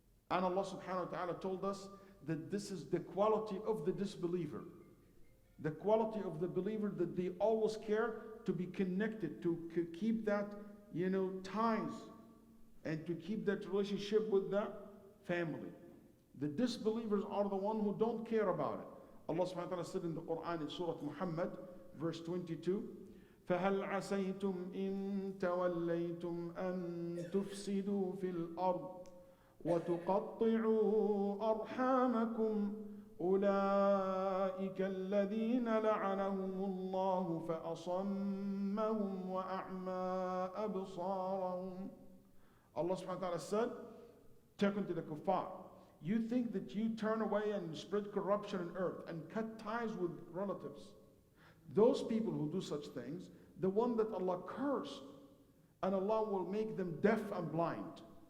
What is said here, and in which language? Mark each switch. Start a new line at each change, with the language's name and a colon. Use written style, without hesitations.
English: And Allah subhanahu wa ta'ala told us that this is the quality of the disbeliever. The quality of the believer, that they always care to be connected, to keep that, ties, and to keep that relationship with the family. The disbelievers are the ones who don't care about it.
Arabic: Allah subhanahu wa ta'ala said in the Quran in Surah Muhammad, verse 22, فَهَلْ عَسَيْتُمْ إِن تَوَلَّيْتُمْ أَن تُفْسِدُوا فِي الْأَرْضِ وَتُقَطِّعُوا أَرْحَامَكُمْ أُولَئِكَ الَّذِينَ لَعَنَهُمُ اللَّهُ فَأَصَمَّهُمْ وَأَعْمَى أَبْصَارَهُمْ.
English: Allah subhanahu wa ta'ala said, talking to the kuffar, you think that you turn away and spread corruption on earth and cut ties with relatives. Those people who do such things, the one that Allah cursed, and Allah will make them deaf and blind.